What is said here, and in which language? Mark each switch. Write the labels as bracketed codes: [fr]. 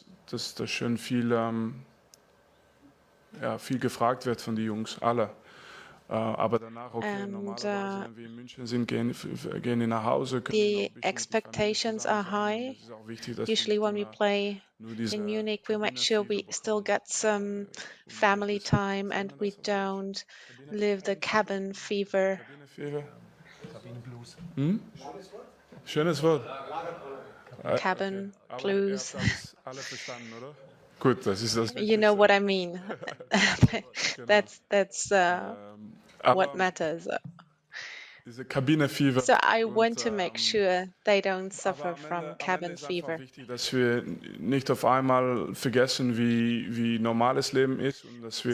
[de] Dass da schön viel gefragt wird von den Jungs, alle. Aber danach, okay, normalerweise, wenn wir in München sind, gehen die nach Hause. [en] The expectations are high. Usually when we play in Munich, we make sure we still get some family time and we don't live the cabin fever. [de] Cabin Blues. Schönes Wort. [en] Cabin blues. [de] Alle verstanden, oder? Gut, das ist das. [en] You know what I mean. That's what matters. [de] Diese Kabinenfieber. [en] So I want to make sure they don't suffer from cabin fever. [de] Wichtig, dass wir nicht auf einmal vergessen, wie normales Leben ist, und dass wir.